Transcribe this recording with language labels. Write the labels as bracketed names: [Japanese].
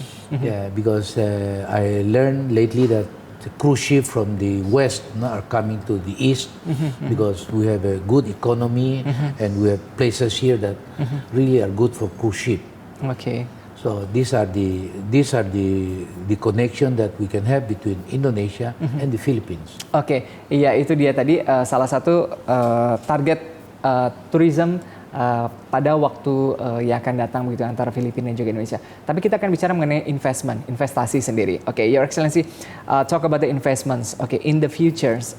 [English] Yeah, because I learned lately that the cruise ship from the west are coming to the east because we have a good economy and we have places here that really are good for cruise ship. Okay. So these are the connection that we can have between Indonesia and the Philippines. [Indonesian] Oke, iya itu dia tadi salah satu target tourism pada waktu yang akan datang begitu antara Filipina dan juga Indonesia. Tapi kita akan bicara mengenai investasi sendiri. [English] Oke, Your Excellency, talk about the investments. Oke, in the futures.